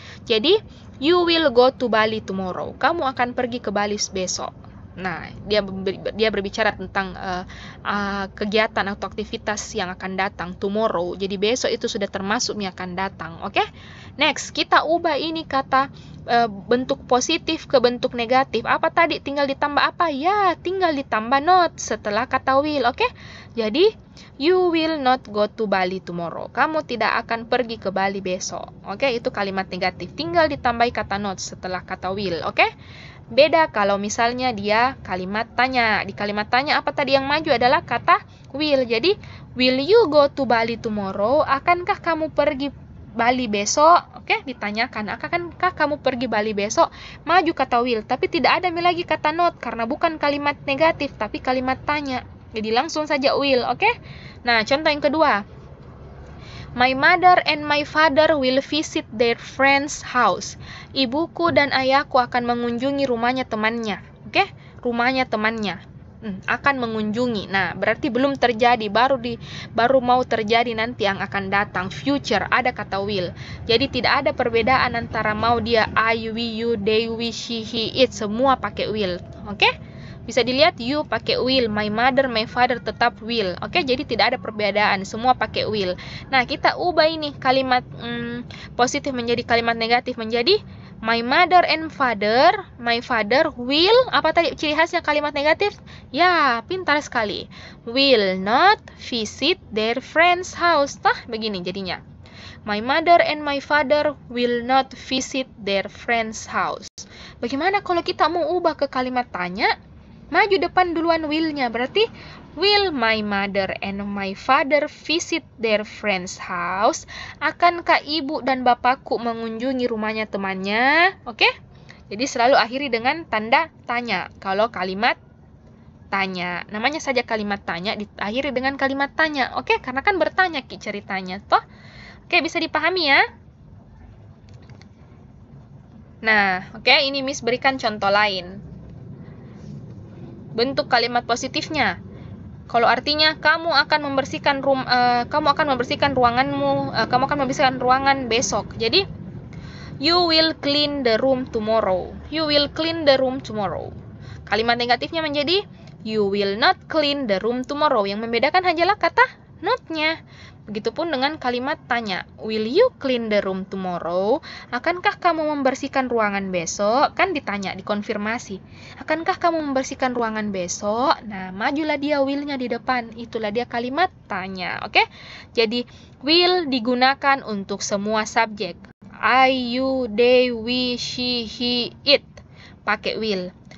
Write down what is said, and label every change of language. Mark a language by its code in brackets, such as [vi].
[id] Jadi, [en] you will go to Bali tomorrow. [id] Kamu akan pergi ke Bali besok. Nah, dia berbicara tentang kegiatan atau aktivitas yang akan datang [en] tomorrow. [id] Jadi besok itu sudah termasuk yang akan datang, oke? Next, kita ubah ini kata bentuk positif ke bentuk negatif. Apa tadi? Tinggal ditambah apa? Ya, tinggal ditambah not setelah kata will, oke? [en] Jadi, you will not go to Bali tomorrow. [id] Kamu tidak akan pergi ke Bali besok, oke? Itu kalimat negatif. Tinggal ditambahi kata not setelah kata will, oke? Beda kalau misalnya dia kalimat tanya. Di kalimat tanya apa tadi yang maju adalah kata will. [en] Jadi, will you go to Bali tomorrow? [id] Akankah kamu pergi Bali besok? Oke, ditanyakan, akankah kamu pergi Bali besok? Maju kata will, tapi tidak ada lagi kata not karena bukan kalimat negatif tapi kalimat tanya. Jadi langsung saja will, oke? Nah, contoh yang kedua. [en] My mother and my father will visit their friend's house. [id] Ibuku dan ayahku akan mengunjungi rumahnya temannya. Oke? Rumahnya temannya. Akan mengunjungi. Nah, berarti belum terjadi, baru mau terjadi nanti yang akan datang. Future, ada kata will. Jadi tidak ada perbedaan antara mau dia I, we, you, they, we, she, he, it, semua pakai will. Oke? Bisa dilihat you pakai will, my mother, my father tetap will. Oke, jadi tidak ada perbedaan, semua pakai will. Nah, kita ubah ini kalimat positif menjadi kalimat negatif menjadi [en] My mother and father, my father will, [id] apa tadi ciri khasnya kalimat negatif? Ya, pintar sekali. [en] Will not visit their friend's house. [id] Tah, begini jadinya. [en] My mother and my father will not visit their friend's house. [id] Bagaimana kalau kita mau ubah ke kalimat tanya? Maju depan duluan will-nya. Berarti, [en] will my mother and my father visit their friend's house? [id] Akankah ibu dan bapakku mengunjungi rumahnya temannya? Oke? Jadi selalu akhiri dengan tanda tanya. Kalau kalimat tanya, namanya saja kalimat tanya, diakhiri dengan kalimat tanya. Oke? Karena kan bertanya ceritanya. Toh? Oke, bisa dipahami ya? Nah, oke, ini Miss berikan contoh lain. Bentuk kalimat positifnya. Kalau artinya kamu akan membersihkan ruanganmu, kamu akan membersihkan ruangan besok. [en] Jadi you will clean the room tomorrow. You will clean the room tomorrow. [id] Kalimat negatifnya menjadi [en] you will not clean the room tomorrow. [id] Yang membedakan hanyalah kata not-nya. Begitupun dengan kalimat tanya. [en] Will you clean the room tomorrow? [id] Akankah kamu membersihkan ruangan besok? Kan ditanya, dikonfirmasi. Akankah kamu membersihkan ruangan besok? Nah, majulah dia will-nya di depan. Itulah dia kalimat tanya. Oke? Jadi, will digunakan untuk semua subjek. [en] I, you, they, we, she, he, it. [id] Pakai [en] will.